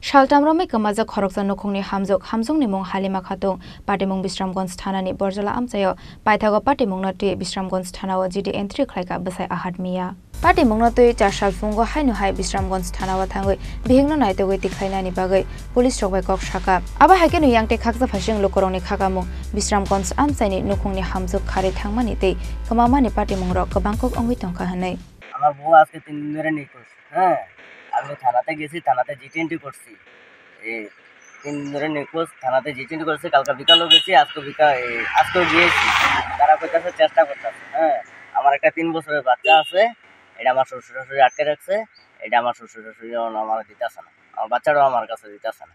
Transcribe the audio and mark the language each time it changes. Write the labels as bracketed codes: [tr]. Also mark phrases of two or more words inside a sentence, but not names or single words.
[trp] Shaltamrome kamaja khoroksa nokhongni hamjongni mong Halima Khatung Patimong Bisramganj thanani Borjala amchayo paithago Patimongna tui Bisramganj thanao [en] GD entry [trp] khlaika besai ahad miya Patimongna tui 4 sal fungo hainu hai Bisramganj thanao thangoi bihingno naitogoi tikhainani bagai police rokbai kok shaka aba haikenu yangte khakja phasing lokorongni khagamung Bisramganj amchaini nokhongni hamjok khare thangmani tei kamamani Patimongrok kabangkok ongoi tongkha hanai [bn] আমার বউ আজকে 3 দিন ধরে নিখোঁজ হ্যাঁ আমি থানাতে গেছি থানাতে জিটেন্টি করছি এই 3 দিন ধরে নিখোঁজ থানাতে জিটেন্টি করছি কালকে বিকালও গেছি আজকেও গিয়েছি তারা কইতাছে চেষ্টা করতেছে হ্যাঁ আমার একটা 3 বছরের বাচ্চা আছে এটা আমার শ্বশুর শাশুড়ি আটকে রাখছে এটা আমার শ্বশুর শাশুড়ি আমার দিতেছে না আমার বাচ্চাটাও আমার কাছে দিতেছে না